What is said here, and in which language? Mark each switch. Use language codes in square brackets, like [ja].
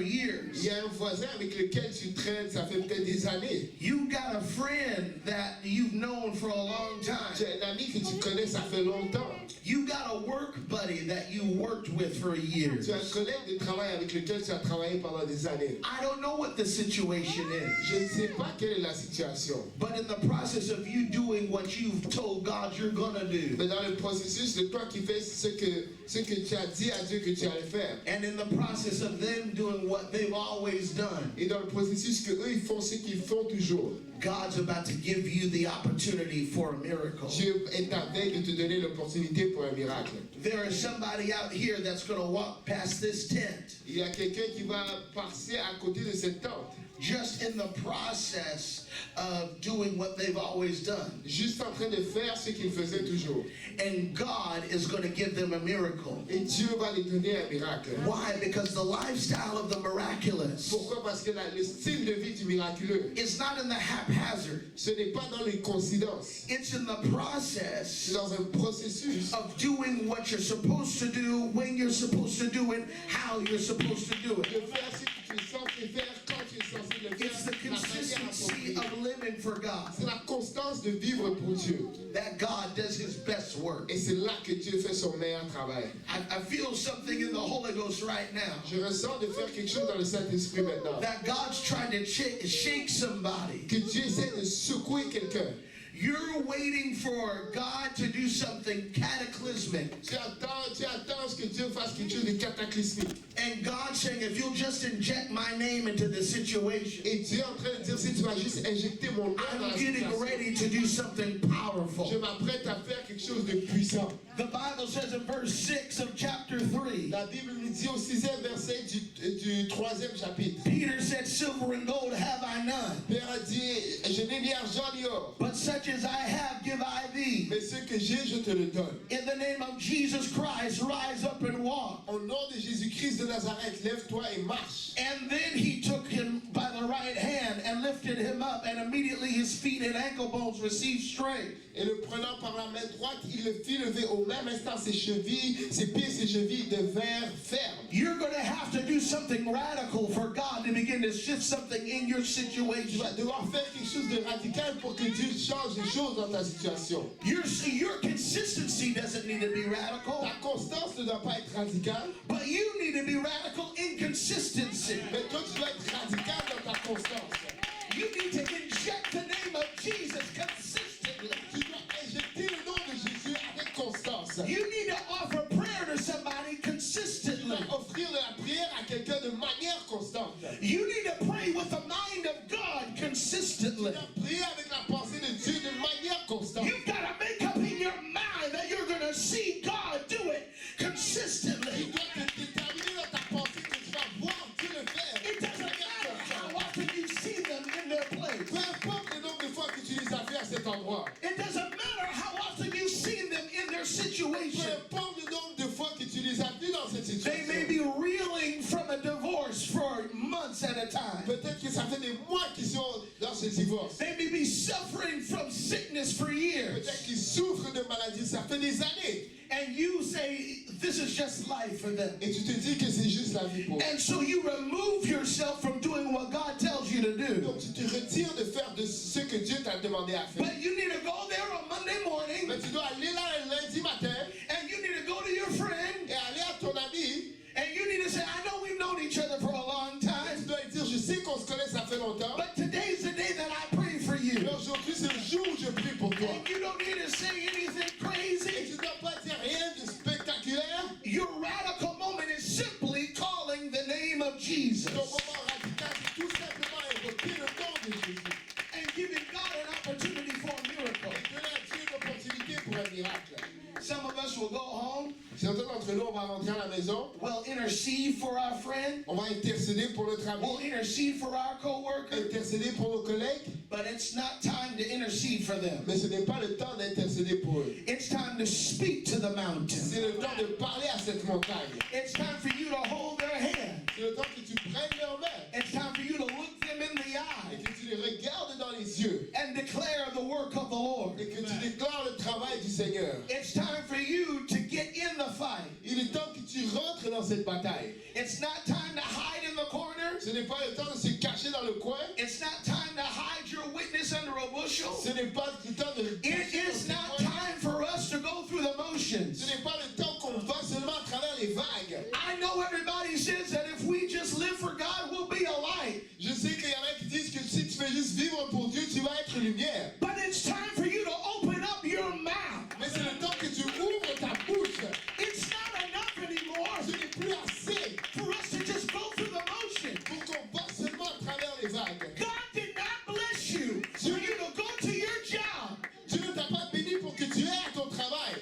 [fr] Il [en] years. [fr] y a un voisin avec lequel tu traînes, ça fait peut-être des années. [en] You've got a friend that you've known for a long [fr] Tu [en] time. [fr] as un ami que tu connais, ça fait longtemps. [en] You've got a work buddy that you worked with for years. [fr] Tu as un collègue de travail avec lequel tu as travaillé pendant des années. [en] I don't know what the situation is, [fr] Je ne sais pas quelle est la situation. [en] but in the process of you doing what you've told God you're gonna do, [fr] Mais dans le processus de toi qui fais ce que tu as dit à Dieu que tu allais faire, [en] and in the process of them doing what they've always done, [fr] et dans le processus que eux ils font ce qu'ils font toujours, [en] God's about to give you the opportunity for a miracle. [fr] Dieu est à veille de te donner l'opportunité pour un miracle. [en] There is somebody out here that's going to walk past this tent [fr] Il y a quelqu'un qui va passer à côté de cette tente, [en] just in the process of doing what they've always done. [fr] juste en train de faire ce qu'il faisait toujours. [en] And God is going to give them a miracle. [fr] Et Dieu va lui donner un miracle. [en] Why? Because the lifestyle of the miraculous [fr] Pourquoi? Parce que le style de vie du miraculeux, [en] is not in the haphazard. [fr] ce n'est pas dans les coïncidences. [en] It's in the [fr] C'est [en] process [fr] dans un processus [en] of doing what you're supposed to do, when you're supposed to do it, how you're supposed to do [fr] de [en] it. [fr] faire ce que tu es censé faire quand tu es censé le faire. [en] It's the [fr] La manière [en] consistency [fr] appropriée. [en] of living for God [fr] C'est la constance de vivre pour Dieu. [en] that God does his best work. [fr] Et c'est là que Dieu fait son meilleur travail. [en] I feel something in the Holy Ghost right now. [fr] Je ressens de faire quelque chose dans le Saint-Esprit maintenant. [en] That God's trying to shake somebody. [fr] Que Dieu essaie de secouer quelqu'un. [en] You're waiting for God to do something cataclysmic. [fr] Tu attends à ce que Dieu fasse quelque chose de cataclysmique. [en] And God's saying, if you'll just inject my name into the situation, [fr] Et Dieu est en train de dire, si tu vas juste injecter mon nom dans la [en] I'm getting [fr] situation, [en] ready to do something [fr] je [en] powerful. [fr] m'apprête à faire quelque chose de puissant. [en] The Bible says in verse 6 of chapter 3, [fr] La Bible nous dit au 6e verset du 3e chapitre. [en] Peter said, silver and gold have I none, [fr] Père a dit, je n'ai ni argent ni or, [en] but such as I have give I thee. [fr] mais ce que j'ai, je te le donne. [en] In the name of Jesus Christ, rise up and walk. [fr] Au nom de Jésus-Christ de Nazareth, lève-toi et marche. [en] And then he took him by the right hand and lifted him up, and immediately his feet and ankle bones received strength. [fr] Et le prenant par la main droite, il le fit lever. Au même instant, ses chevilles, ses pieds et ses chevilles devinrent fermes. [en] You're going to have to do something radical for God to begin to shift something in your [fr] Tu [en] situation. [fr] vas devoir faire quelque chose de radical pour que Dieu change les choses dans ta situation. [en] Your consistency doesn't need to be radical, [fr] Ta constance ne doit pas être radicale, [en] but you need to be radical in consistency. [fr] mais toi, tu dois être radical dans ta constance. [en] You need to inject the name of Jesus consistently. [fr] Tu dois injecter le nom de Jésus avec constance. [en] You need to offer prayer to somebody [fr] Tu [en] consistently. [fr] dois offrir de la prière à quelqu'un de manière constante. [en] You need to pray with the mind of God consistently. [fr] Tu dois prier avec la pensée de Dieu de manière constante. [en] You've got to make up in your mind that you're going to see God do it [fr] Tu [en] consistently. [fr] dois te déterminer dans ta pensée que tu vas voir Dieu le faire. [en] It doesn't matter how often you see them in their place. [fr] Peu importe le nombre de fois que tu les as vus à cet endroit. [en] It doesn't matter how often you've seen them in their [fr] Peu [en] situation. [fr] importe le nombre de fois que tu les as vus dans cette [en] They may [fr] situation. [en] be reeling from a divorce for months at a time. [fr] Peut-être que ça fait des mois qu'ils sont dans ce divorce. [en] They may be suffering from sickness for years. [fr] Peut-être qu'ils souffrent de maladie. Ça fait des années. [en] And you say, this is just life for them. [fr] Et tu te dis que c'est juste la vie pour eux. [en] And so you remove yourself from doing what God tells you to do. [fr] Donc tu te retires de faire de ce que Dieu t'a demandé à faire. [en] But you need to go there on Monday morning, [fr] Mais tu dois aller là le lundi matin [en] and you need to go to your friend, [fr] et aller à ton ami. [en] and you need to say, I know we've known each other for a long [fr] Tu [en] time, [fr] dois lui dire, je sais qu'on se connaît, ça fait longtemps. [en] but today's the day that I pray for [fr] Mais [en] you. [fr] aujourd'hui, c'est le jour où je prie pour toi. [en] And you don't need to say anything [fr] Et [en] crazy. [fr] tu ne dois pas dire rien de spectaculaire. [en] Your radical moment is simply calling the name of Jesus [fr] Ton moment radical, c'est tout simplement invoquer le nom de Jésus. [en] and giving God an opportunity for a miracle. [fr] Et donner à Dieu une opportunité pour un miracle. [en] Some of us will go home, [fr] Certains d'entre nous, on va rentrer à la maison. [en] we'll intercede for our friend, [fr] On va intercéder pour notre [en] we'll [fr] ami. [en] intercede for our coworker, [fr] Intercéder pour nos collègues. [en] but it's not time to intercede for them. [fr] Mais ce n'est pas le temps d'intercéder pour eux. [en] It's time to speak to the mountain. [fr] C'est le temps de parler à cette montagne. [en] It's time for you to hold their hand. [fr] C'est le temps que tu prennes leur main. [en] It's time for you to look them in the [fr] Et [en] eye [fr] que tu les regardes dans les yeux. [en] and declare the work of the Lord. [fr] Et que tu déclares le travail du Seigneur. [en] It's time for you to get in the fight. [fr] Il est temps que tu rentres dans cette bataille. [en] It's not time to hide in the corner. [fr] Ce n'est pas le temps de se cacher dans le coin. [en] It's not time to hide your witness under a bushel. [fr] Ce n'est pas le temps de [en] It is not time for us to go through the [fr] Ce [en] motions. [fr] n'est pas le temps qu'on va seulement à travers les vagues. [en] I know everybody says that if we just live for God, we'll be a light. [fr] Je sais qu'il y en a qui disent que si tu fais juste vivre pour Dieu, tu vas être lumière. [en] But it's time for you to open up your mouth. [fr] Mais c'est le temps que tu ouvres ta bouche. [en] It's not enough anymore [fr] Ce n'est plus assez [en] for us to just go through the motion. [fr] pour qu'on va seulement à travers les vagues. [en] God did not bless you for you to go to your job [fr] Dieu ne t'a pas béni pour que tu aies à ton travail